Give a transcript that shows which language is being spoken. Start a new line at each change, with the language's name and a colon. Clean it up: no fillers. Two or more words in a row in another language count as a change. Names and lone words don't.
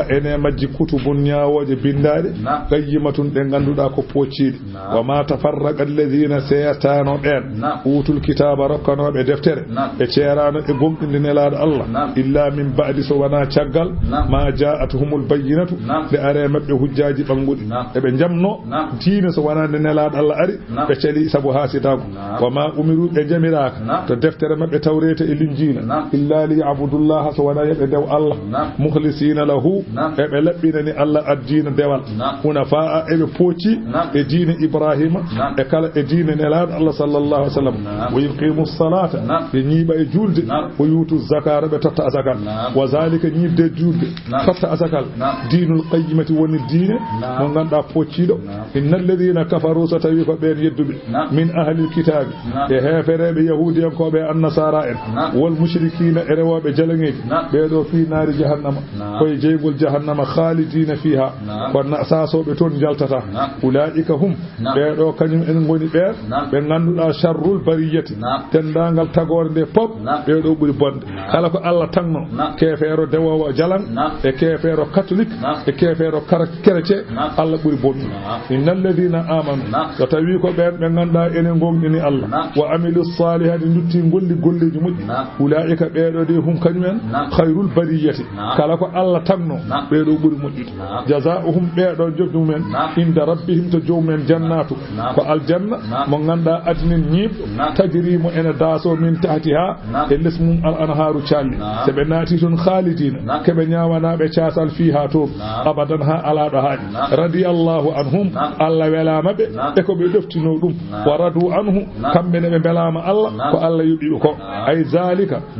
Fula: ene majji kutubun ñawoje bindaɗe qayyimatun ɗe ganduɗa ko pocciɗi
Arabic: وما تفرق الذين
Fula: seyatano ɓen
Arabic: أوتوا الكتاب
Fula: rokkanoɓe deftere ɓe ceerano e gomɗinde nelaɗo Allah
Arabic: إلا من بعد
Fula: so wana caggal
Arabic: ما جاءتهم البينة
Fula: de are mabɓe hujjaji ɓanguɗi eɓe jamno diine so wona nde nelaɗo Allah ari ɓe celi sabu hasitago
Arabic: وما أمروا
Fula: ɓe jamiraka to deftere mabɓe tawrete e linjina
Arabic: إلا ليعبدوا الله
Fula: so wona yeɓe dew Allah
Arabic: مخلصين له
Fula: eɓe laɓɓinani Allah addina dewal hunafa'a eɓe pooci e diine Ibrahima e kala e diine nelaɗo Allah
Arabic: صلى الله عليه وسلم ويقيموا الصلاة
Fula: ɓe ñiiɓa e julde
Arabic: ويؤتوا الزكاة
Fula: ɓe totta asakal
Arabic: وذلك
Fula: ñiibde julde totta asakal dinul qayyimati woni diine mo ganduɗa pocciɗo
Arabic: إن الذين كفروا
Fula: so tawi ko ɓen yedduɓe
Arabic: من أهل الكتاب
Fula: e hefereɓe yahudiyankoɓe annasara en
Arabic: والمشركين
Fula: e rewoɓe jalaŋeji ɓeɗo
Arabic: في نار جهنم
Fula: koye jeygol jahannama
Arabic: خالدين فيها
Fula: kono sasoɓe toon jaltata
Arabic: أولئك هم
Fula: ɓeɗo kañum en goni ɓen ɓe ganduɗa
Arabic: شر البرية
Fula: tendagal tagore nde pop ɓeɗo ɓuuri bonde kala ko Allah tagno kefeero dewowo jalan e kefeero catholique e kefeero chrétien Allah ɓuuri bonde
Arabic: إن الذين آمنوا
Fula: so tawi ko ɓen ɓe ganduɗa enen gonɗini Allah
Arabic: وعملوا الصالحات
Fula: dutti golli golleji moƴƴi ulaika ɓeɗo de hum kañumen
Arabic: خير البرية
Fula: kala ko Allah tagno ɓeɗo ɓuuri moƴƴude jazaohum ɓeɗo jofmumen
Arabic: عند ربهم
Fula: to jowmumen jannatu ko aljanna mo ganduɗa adnin ñiiɓɗo tajri mo ene daaso
Arabic: من تحتها
Fula: e less mum
Arabic: الأنهار
Fula: calli so ɓe naati toon khalidina keɓe ñawanaɓe casal fiha toon abadan ha alaɗo haaɗi
Arabic: رضي الله عنهم
Fula: Allah welama ɓe e ko ɓe ɗoftino ɗum
Arabic: ورضوا عنه
Fula: kamɓene ɓe belama Allah ko Allah yuɓiɓe ko ay zalika